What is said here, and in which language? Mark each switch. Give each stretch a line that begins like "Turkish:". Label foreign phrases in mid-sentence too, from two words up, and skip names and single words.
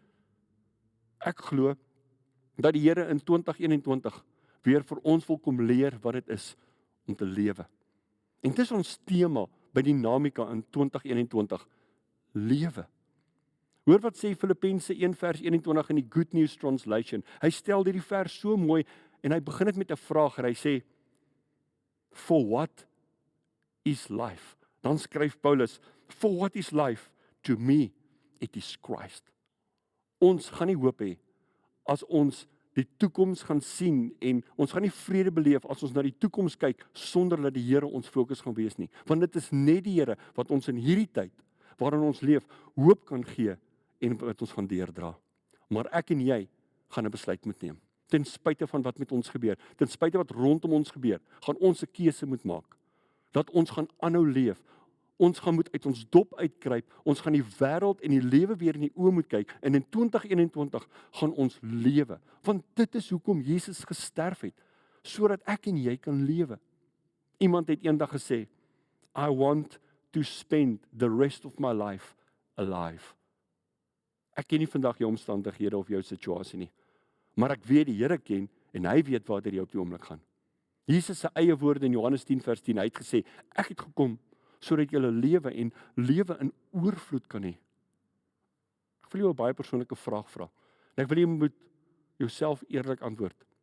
Afrikaans: Ek glo dat die Here in 2021 weer vir ons wil kom leer wat dit is om te lewe. En dit is ons tema by Dinamika in 2021, lewe. Hoor wat sê Filippense 1 vers 21 in die Good News Translation. Hy stel hierdie vers so mooi en hy begin dit met 'n vraag en hy sê,
English: for what is life?
Afrikaans: Dan skryf Paulus,
English: for what is life? To me, it is Christ.
Afrikaans: Ons gaan nie hoop hê as ons die toekoms gaan sien en ons gaan nie vrede beleef as ons na die toekoms kyk sonder dat die Here ons fokus gaan wees nie. Want dit is net die Here wat ons in hierdie tyd waarin ons leef hoop kan gee en wat ons gaan deurdra. Maar ek en jy gaan 'n besluit moet neem. Ten spyte van wat met ons gebeur, ten spyte wat rondom ons gebeur, gaan ons 'n keuse moet maak. Dat ons gaan aanhou leef. Ons gaan moet uit ons dop uitkruip. Ons gaan die wêreld en die lewe weer in die oë moet kyk. En in 2021 gaan ons lewe. Want dit is hoekom Jesus gesterf het, sodat ek en jy kan lewe. Iemand het eendag gesê,
English: I want to spend the rest of my life alive.
Afrikaans: Ek ken nie vandag jou omstandighede of jou situasie nie, maar ek weet die Here ken en hy weet waar jy op die oomblik gaan. Jesus se eie woorde in Johannes 10 vers 10, hy het gesê, ek het gekom sodat jy lewe en lewe in oorvloed kan hê. Ek wil jou 'n baie persoonlike vraag vra. En ek wil jy moet jouself eerlik antwoord.